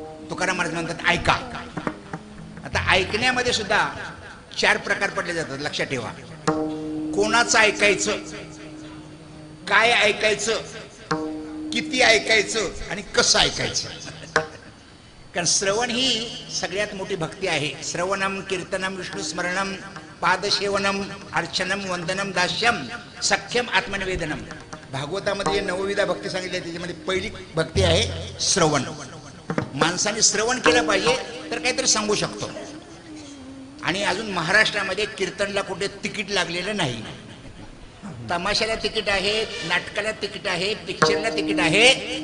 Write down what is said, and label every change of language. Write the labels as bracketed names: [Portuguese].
[Marathi] तुकाराम महाराज म्हणतात ऐका. आता ऐकण्यामध्ये सुद्धा 4 प्रकार पडले जातात, लक्षात ठेवा. कोणाचं ऐकायचं, काय ऐकायचं, किती ऐकायचं आणि कसं ऐकायचं. कारण श्रवण ही सगळ्यात मोठी भक्ती आहे. [Sanskrit] श्रवणम कीर्तनम विष्णू स्मरणम पादसेवनम अर्चनम वंदनम दास्यम सख्यम आत्मनिवेदनम. [Marathi] भागवतामध्ये जे 9 विधा भक्ती सांगितली त्याच्यामध्ये पहिली भक्ती आहे श्रवण. माणसाने श्रवण केलं पाहिजे तर काहीतरी सांगू शकतो. आणि अजून महाराष्ट्रामध्ये कीर्तनला कुठे तिकीट लागलेलं नाही. तमाशाला तिकीट आहे, नाटकाला तिकीट आहे, पिक्चरला तिकीट आहे.